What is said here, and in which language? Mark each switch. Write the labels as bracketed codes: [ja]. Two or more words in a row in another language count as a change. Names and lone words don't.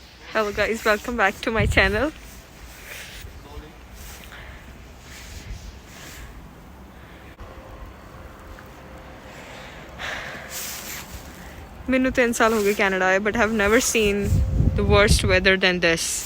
[en] Hello guys, welcome back to my channel. [pa] ਮੈਨੂੰ 3 ਸਾਲ ਹੋ ਗਏ ਕੈਨੇਡਾ ਆਏ [en] but have never seen the worst weather than this.